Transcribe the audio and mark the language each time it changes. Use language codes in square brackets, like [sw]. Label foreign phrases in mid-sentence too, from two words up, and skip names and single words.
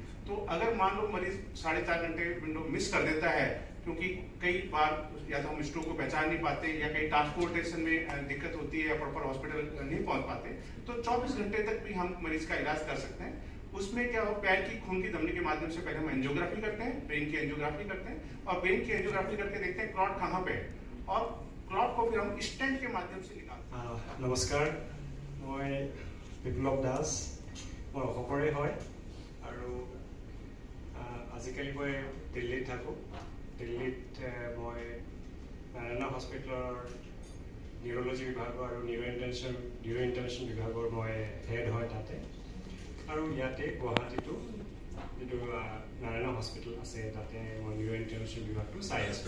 [hi] तो अगर मान लो मरीज 4.5 घंटे विंडो मिस कर देता है, क्योंकि कई बार या तो हम स्ट्रोक को पहचान नहीं पाते या कहीं ट्रांसपोर्टेशन में दिक्कत होती है या [en] proper hospital [hi] नहीं पहुंच पाते, तो 24 घंटे तक भी हम मरीज का इलाज कर सकते हैं। उसमें क्या हो, पैर की खून की धमनी के माध्यम से पहले हम एंजियोग्राफी करते हैं, ब्रेन की एंजियोग्राफी करते हैं और ब्रेन की एंजियोग्राफी करके देखते हैं क्लॉट कहाँ पे है, और क्लॉट को फिर हम स्टेंट के माध्यम से निकालते हैं। नमस्कार, मैं [as] বিপ্লৱ দাস, मैं অসমৰে হয় আৰু আজিকালি মই দিল্লীত থাকোঁ। দিল্লীত মই নাৰায়ণ হস্পিটেলৰ নিউৰলজি বিভাগৰ আৰু [en] neuro intervention [as] বিভাগৰ মই হেড হয় তাতে, আৰু ইয়াতে গুৱাহাটীতো যিটো নাৰায়ণ হস্পিটেল আছে তাতে মই [en] neuro intervention [as] বিভাগটো চাই আছোঁ।